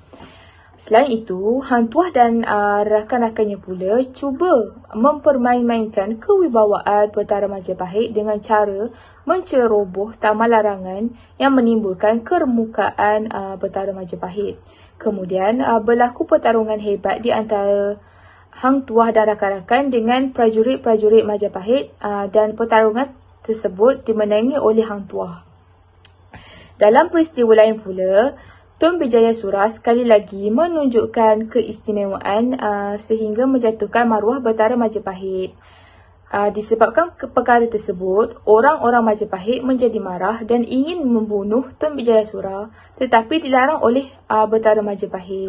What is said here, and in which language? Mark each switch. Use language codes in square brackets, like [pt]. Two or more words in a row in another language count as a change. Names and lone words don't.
[ms] Selain itu, Hang Tuah dan rakan-rakannya pula cuba mempermain-mainkan kewibawaan Betara Majapahit dengan cara menceroboh taman larangan yang menimbulkan keremukaan Betara Majapahit. Kemudian berlaku pertarungan hebat di antara Hang Tuah dan rakan-rakan dengan prajurit-prajurit Majapahit dan pertarungan tersebut dimenangi oleh Hang Tuah. Dalam peristiwa lain pula, Tun Bijayasura sekali lagi menunjukkan keistimewaan sehingga menjatuhkan maruah Betara Majapahit. Disebabkan perkara tersebut, orang-orang Majapahit menjadi marah dan ingin membunuh Tun Bijayasura tetapi dilarang oleh Betara Majapahit.